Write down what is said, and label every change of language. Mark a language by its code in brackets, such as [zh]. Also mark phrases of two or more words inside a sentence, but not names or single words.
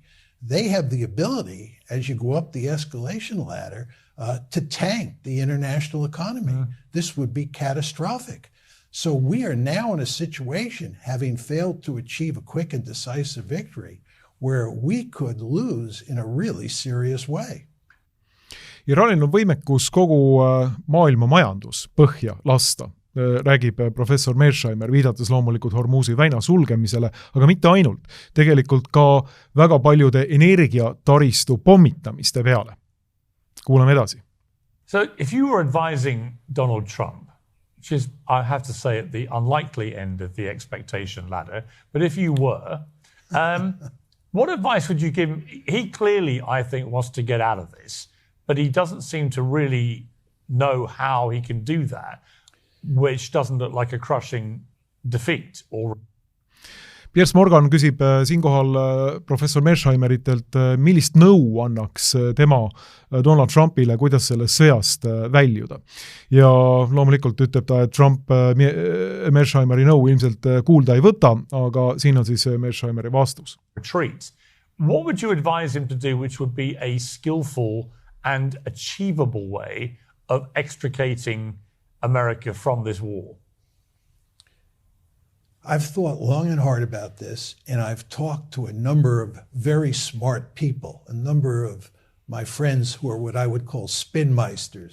[en] They have the ability, as you go up the escalation ladder, to tank the international economy. This would be catastrophic. So we are now in a situation, having failed to achieve a quick and decisive victory, where we could lose in a really serious way. [et] Iraanil on võimekus kogu maailma majandus põhja lasta, räägib professor Mearsheimer, viidates loomulikult Hormuzi väina sulgemisele, aga mitte ainult, tegelikult ka väga paljude energiataristu pommitamiste peale. Kuulame edasi. [en] So if you were advising Donald Trump, which is, I have to say, at the unlikely end of the expectation ladder, but if you were, what advice would you give him? He clearly, I think, wants to get out of this, but he doesn't seem to really know how he can do that, which doesn't look like a crushing defeat. [et] Piers Morgan küsib siinkohal professor Mearsheimeritelt, millist nõu annaks tema Donald Trumpile, kuidas sellest sõjast väljuda. Ja loomulikult ütleb ta, et Trump Mearsheimeri nõu ilmselt kuulda ei võta, aga siin on siis Mearsheimeri vastus. [en] Retreat. What would you advise him to do which would be a skillful and achievable way of extricating America from this war? I've thought long and hard about this, and I've talked to a number of very smart people, a number of my friends who are what I would call spinmeisters.